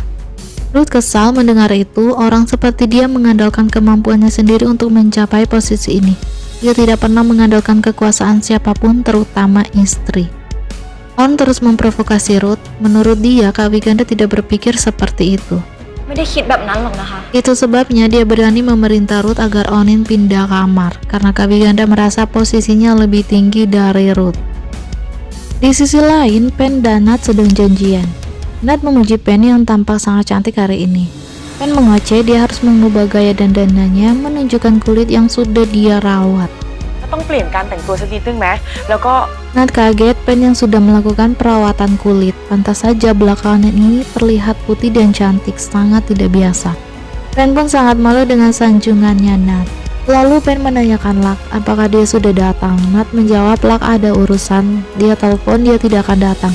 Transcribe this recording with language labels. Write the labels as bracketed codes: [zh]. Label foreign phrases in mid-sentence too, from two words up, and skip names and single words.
[id] Ruth kesal mendengar itu. Orang seperti dia mengandalkan kemampuannya sendiri untuk mencapai posisi ini. Dia tidak pernah mengandalkan kekuasaan siapapun, terutama istri. On terus memprovokasi Ruth. Menurut dia, Kak Wiganda tidak berpikir seperti itu. [th] ไม่ได้คิดแบบนั้นหรอกนะคะ [id] Itu sebabnya dia berani memerintah Ruth agar Onin pindah kamar, karena Kak Wiganda merasa posisinya lebih tinggi dari Ruth. Di sisi lain, Pen dan Nat sedang janjian. Nat memuji Pen yang tampak sangat cantik hari ini. Pen mengoceh dia harus mengubah gaya dandanannya, menunjukkan kulit yang sudah dia rawat. [th] ต้องเปลี่ยนการแต่งตัวสักนิดนึงไหมแล้วก็ [id] Nat kaget Pen yang sudah melakukan perawatan kulit. Pantas saja belakangan ini terlihat putih dan cantik, sangat tidak biasa. Pen pun sangat malu dengan sanjungannya Nat. Lalu Pen menanyakan Lak apakah dia sudah datang. Nat menjawab Lak ada urusan. Dia telepon dia tidak akan datang.